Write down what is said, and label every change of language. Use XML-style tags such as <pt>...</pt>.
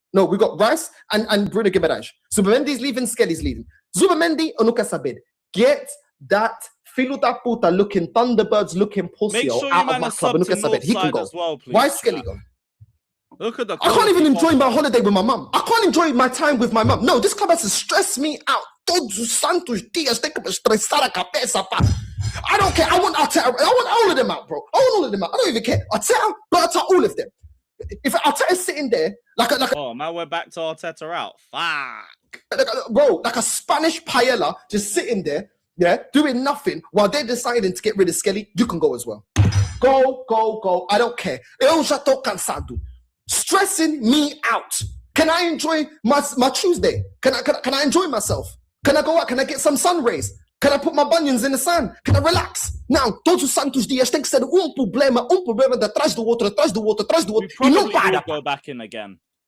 <en>No, we've got Rice and Bruno Gimenez. Zubamendi's leaving, Skelly's leaving. Zubamendi, Onuka Sabed. Get that</en> <pt>filo da puta</pt> <en>looking Thunderbirds looking pussy out of my club. Onuka Sabed. He can go. Well, please, why is Skelly gone? Look at the. I can't even enjoy my holiday with my mum. I can't enjoy my time with my mum. No, this club has to stress me out.</en> <pt>Todos os santos dias tem que me estressar a cabeça, pá.</pt> <en>I don't care. I want Arteta. I want all of them out, bro. I want all of them out. I don't even care. Arteta, Berta, all of them. If Arteta's sitting there like a oh man, we're back to Arteta out. Fuck, bro, like a Spanish paella, just sitting there, yeah, doing nothing while they're deciding to get rid of Skelly. You can go as well. Go. I don't care.</en> <pt>Eu já tô cansado.</pt> <en>Stressing me out. Can I enjoy my Tuesday? Can I enjoy myself? Can I go out? Can I get some sun rays? Can I put my bunions in the sun? Can I relax?</en> <pt>Now, todos os santos dias tem que ser problema de atrás do outro.</pt> <en>We probably will go back in again.</en>